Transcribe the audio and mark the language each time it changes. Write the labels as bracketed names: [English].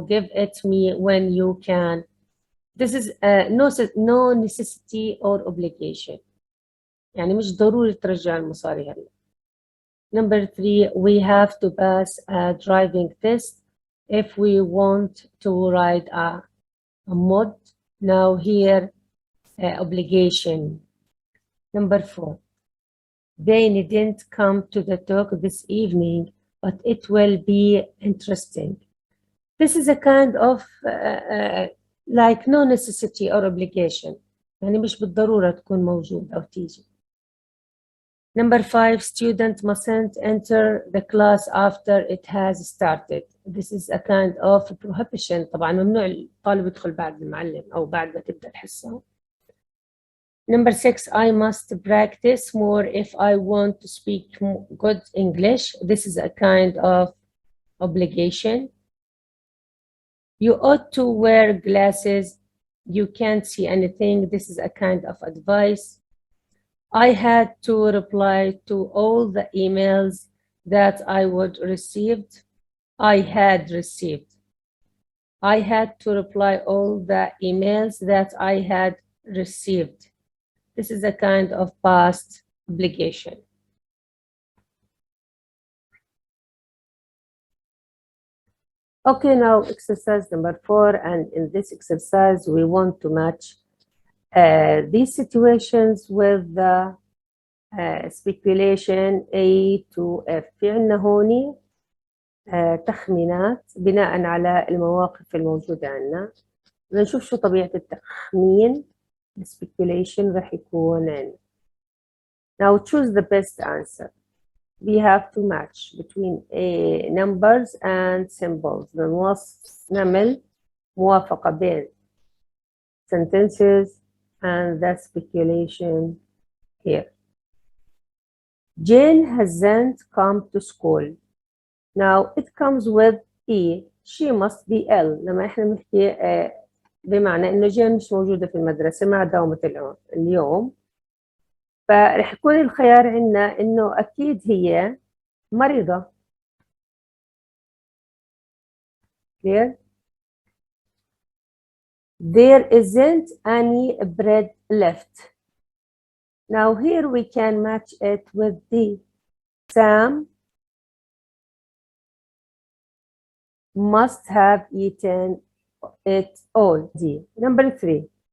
[English] Give it me when you can. This is no necessity or obligation. [Arabic] يعني مش ضروري ترجع المصاري هلا. [English] Number 3, we have to pass a driving test if we want to ride a mod. Now here, obligation. Number 4, they didn't come to the talk this evening, but it will be interesting. This is a kind of like no necessity or obligation. [Arabic] يعني مش بالضرورة تكون موجود أو تيجي. [English] Number 5, student mustn't enter the class after it has started. This is a kind of prohibition. [Arabic] طبعا ممنوع الطالب يدخل بعد المعلم أو بعد ما تبدأ الحصة. [English] Number 6, I must practice more if I want to speak good English. This is a kind of obligation. You ought to wear glasses. You can't see anything. This is a kind of advice. I had to reply to all the emails that I would received. I had received. I had to reply all the emails that I had received. This is a kind of past obligation. Okay, now exercise number 4, and in this exercise we want to match these situations with the speculation A to F. [Arabic] في عندنا هون تخمينات بناء على المواقف الموجودة عندنا. نشوف شو طبيعة التخمين. speculation راح يكون عندنا. Now choose the best answer. We have to match between numbers and symbols. نعمل موافقة بين [English] sentences and the speculation here. Jane hasn't come to school. Now it comes with E she must be ill. [Arabic] لما احنا بنحكي بمعنى انه جين مش موجودة في المدرسة ما داومت اليوم، فرح يكون الخيار عندنا انه اكيد هي مريضة. [English] clear؟ There isn't any bread left. Now here we can match it with the Sam must have eaten it all. D. Number 3.